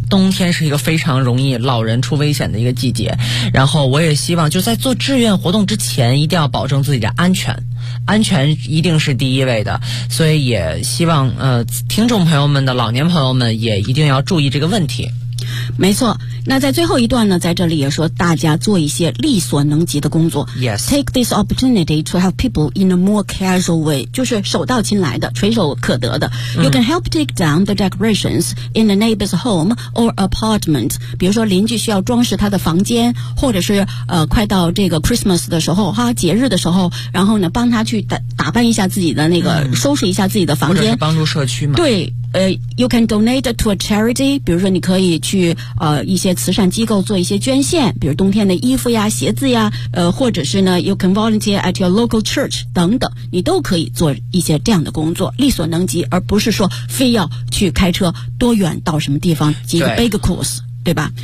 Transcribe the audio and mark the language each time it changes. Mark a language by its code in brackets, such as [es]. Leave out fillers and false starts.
[zh] 冬天是一个非常容易老人出危险的一个季节，然后我也希望就在做志愿活动之前一定要保证自己的安全，安全一定是第一位的，所以也希望听众朋友们的老年朋友们也一定要注意这个问题。没错，那在最后一段呢，在这里也说大家做一些力所能及的工作。 [en] Yes. Take this opportunity to help people in a more casual way. [zh] 就是手到擒来的，垂手可得的。 [en] You can help take down the decorations in the neighbor's home or apartment. [zh] 比如说邻居需要装饰他的房间，或者是快到这个 Christmas 的时候哈，节日的时候，然后呢帮他去打扮一下自己的那个收拾一下自己的房间，或者是帮助社区嘛。对， [en] you can donate to a charity. [zh] 比如说你可以去一些慈善机构做一些捐献，比如冬天的衣服呀、鞋子呀，或者是呢 [en] you can volunteer at your local church [zh] 等等，你都可以做一些这样的工作，力所能及，而不是说非要去开车多远到什么地方进行 big course， 对吧？